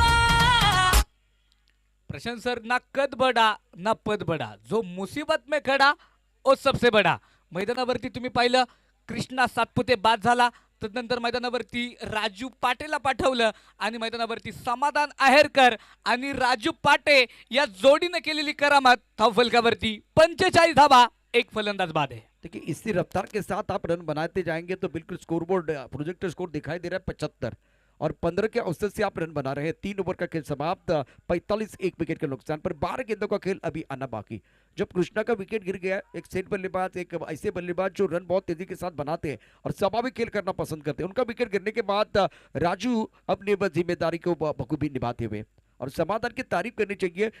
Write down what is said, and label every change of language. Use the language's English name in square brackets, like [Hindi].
[Hindi] प्रशांत sir, ना कद बडा ना पद बडा, जो मुसीबत में खडा ओ सबसे बडा। [Marathi] मैदानावरती तुम्ही पाहिलं कृष्णा सातपुते बाद झाला, तदनंतर मैदानावरती राजू पाटेला पाठवलं आणि मैदानावरती समाधान आहेरकर आणि राजू पाटे या जोडीने केलेली करामत धावफलकावरती 45 धावा, एक फलंदाज बाद है। [Hindi] देखिए इसी रफ्तार के साथ आप रन बनाते जाएंगे तो बिल्कुल स्कोरबोर्ड प्रोजेक्टर स्कोर दिखाई दे रहा है 75 और 15 के औसत से आप रन बना रहे हैं। 3 ओवर का खेल समाप्त, 45 एक विकेट के नुकसान पर 12 गेंदों का खेल अभी आना बाकी। जब कृष्णा का विकेट गिर गया, एक सेट बल्लेबाज, एक ऐसे बल्लेबाज जो रन बहुत तेजी के साथ बनाते हैं और स्वाभाविक खेल करना पसंद करते हैं, उनका विकेट गिरने के बाद राजू अपनी जिम्मेदारी को बखूबी निभाते हुए, और समाधान की तारीफ करनी चाहिए।